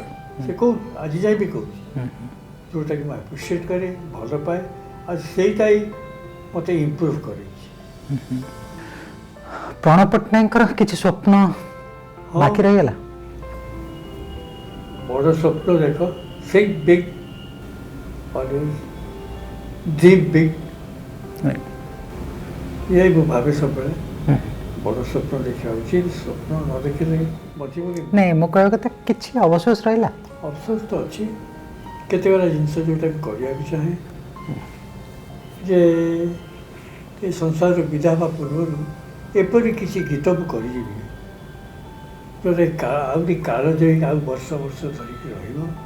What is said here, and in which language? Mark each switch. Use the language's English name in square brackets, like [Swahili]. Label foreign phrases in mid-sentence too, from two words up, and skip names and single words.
[Odia] ସେ କହୁଛି ଆଜି ଯାଏ ବି କହୁଛି ଯେଉଁଟାକି ମୁଁ ଆପ୍ରିସିଏଟ୍ କରେ ଭଲ ପାଏ ଆଉ ସେଇଟା ହିଁ ମୋତେ ଇମ୍ପ୍ରୁଭ୍ କରେଇଛି ପ୍ରଣ ପଟ୍ଟନାୟକଙ୍କର କିଛି ସ୍ୱପ୍ନ ବାକି ରହିଗଲା ବଡ଼ ସ୍ୱପ୍ନ ଦେଖ ସେଇ [English] big always dream big [Odia] यही ମୁଁ ଭାବେ ସବୁବେଳେ ବଡ଼ ସ୍ୱପ୍ନ ଦେଖିବା ଉଚିତ ସ୍ୱପ୍ନ ନ ଦେଖିଲେ ବଞ୍ଚିବନି ନାଇଁ ମୁଁ କହିବା କଥା କିଛି ଅବଶୋଷ ରହିଲା ଅଫସୋସ ତ ଅଛି କେତେଗୁଡ଼ା ଜିନିଷ ଯେଉଁଟାକି କରିବାକୁ ଚାହେଁ ଯେ ଏ ସଂସାରରୁ ବିଦା ହେବା ପୂର୍ବରୁ ଏପରି କିଛି ଗୀତ ମୁଁ କରିଯିବି ଯେଉଁଟା ଆହୁରି କାଳ ଯାଇ ଆଉ ବର୍ଷ ବର୍ଷ ଧରିକି ରହିବ